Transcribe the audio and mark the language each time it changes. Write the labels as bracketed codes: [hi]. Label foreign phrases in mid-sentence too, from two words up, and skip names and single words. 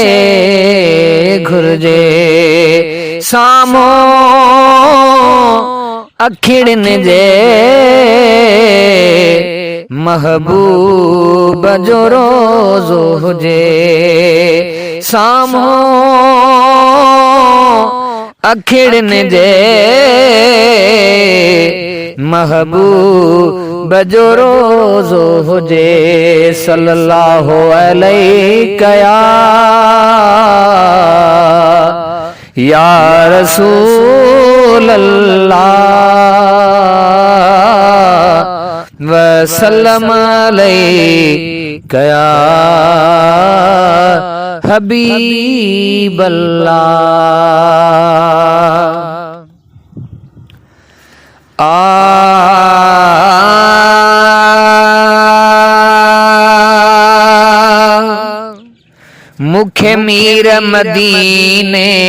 [sd] घुर्जे सामो अखिड़न जे महबूब जो रोज़ो हुजे सामो अखिड़न जे महबूब जो रोज़ो हुजे [ar] صلى الله عليك يا رسول الله وسلم عليك يا حبيب الله [sd] मुखे मीर मदीने